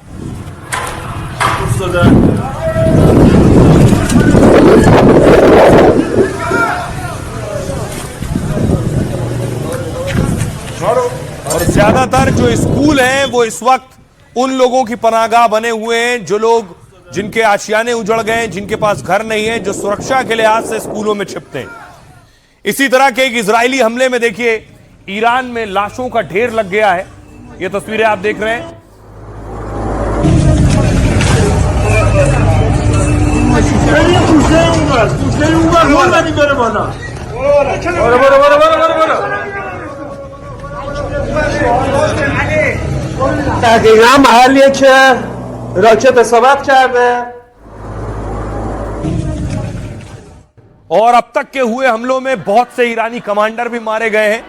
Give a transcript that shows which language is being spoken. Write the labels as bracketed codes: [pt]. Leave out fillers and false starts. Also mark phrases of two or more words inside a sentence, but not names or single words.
[hi] और ज्यादातर जो स्कूल हैं वो इस वक्त उन लोगों की पनाहगाह बने हुए हैं, जो लोग जिनके आशियाने उजड़ गए, जिनके पास घर नहीं है, जो सुरक्षा के लिहाज से स्कूलों में छिपते हैं। इसी तरह के एक इजरायली हमले में देखिए ईरान में लाशों का ढेर लग गया है। ये तस्वीरें आप देख रहे हैं। [fa] دقیقا محلیه که راکت اصابت کرده [hi] और अब तक के हुए हमलों में बहुत से ईरानी कमांडर भी मारे गए हैं।